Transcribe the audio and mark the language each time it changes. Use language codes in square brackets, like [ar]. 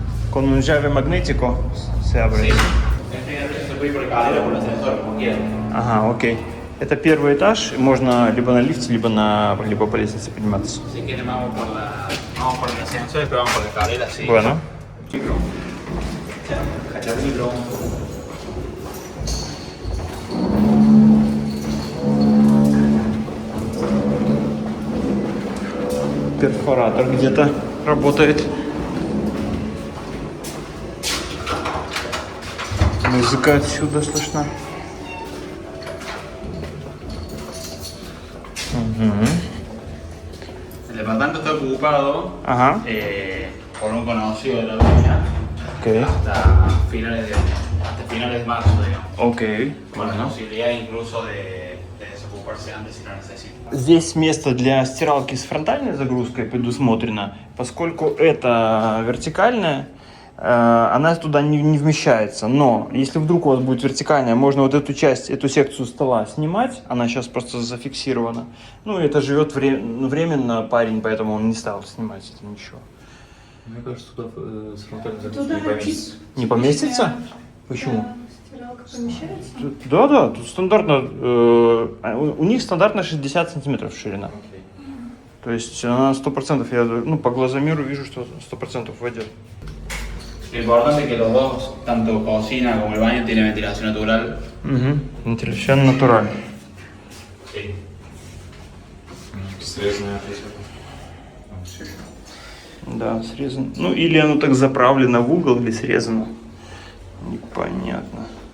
[es] Con un llave magnético se abre. Se puede ir por escalera o por ascensor, como quieran. [ru] Ага, окей. Это первый этаж, можно либо на лифте, либо по лестнице подниматься. [es] Si quieren vamos por el ascensor y después vamos por la escalera, sí. Bueno. Cacharrito. [ru] Перфоратор где-то работает. Музыка отсюда слышна. [es] El departamento está ocupado [ru] Ага. [es] por un conocido de la dueña [ru] Окей. [es] hasta finales de marzo, digamos. [ru] Окей. [es] Con la posibilidad incluso de desocuparse antes si lo necesita. [ru] Здесь место для стиралки с фронтальной загрузкой предусмотрено, поскольку это вертикальная, она туда не вмещается. Но если вдруг у вас будет вертикальная, можно вот эту часть, эту секцию стола снимать. Она сейчас просто зафиксирована. Ну, это живет временно парень, поэтому он не стал снимать это ничего. Мне кажется, туда с фронтальной загрузкой не поместится. Не поместится? Почему? Стиралка помещается? Да, тут стандартно, у них стандартно 60 сантиметров ширина. То есть она 100%, я по глазомеру вижу, что 100% войдет. [es] Lo importante es que los dos, tanto cocina como el baño, tienen ventilación natural. [ru] Вентиляция натуральная. [es] Sí. [ru] Срезанная. Да, срезано. Ну, или оно так заправлено в угол, или срезано. Непонятно.